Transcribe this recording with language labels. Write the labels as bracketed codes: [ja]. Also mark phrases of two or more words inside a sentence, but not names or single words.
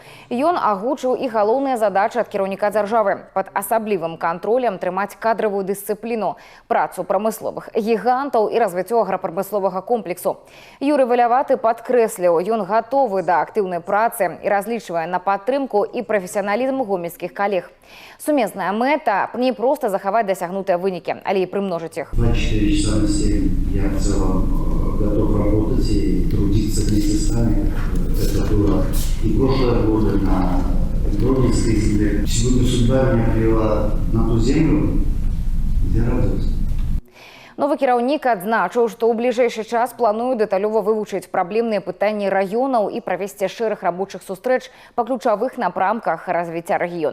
[be] Ён агучыў і галоўныя задачы ад кіраўніка дзяржавы пад асаблівым кантролем трымаць кадравую дысцыпліну, працу прамысловых гігантаў і развіццё аграпрамысловага комплексу. Юрый Валяваты падкрэсліў, ён гатовы да актыўнай працы і разлічвае на падтрымку і прафесіяналізм гомельскіх калег. Сумесная мэта не проста захаваць дасягнутыя вынікі, але і прымножыць іх. [ru] 24 часа на 7 я в целом готов работать и трудиться вместе с вами. Это было и прошлые годы на Гродненской земле. Сегодня судьба меня привела на ту землю, где радуюсь. [be] Новы кіраўнік адзначыў, што ў бліжэйшы час плануе дэталёва вывучыць праблемныя пытанні раёнаў і правесці шэраг рабочых сустрэч па ключавых напрамках развіцця рэгіёна.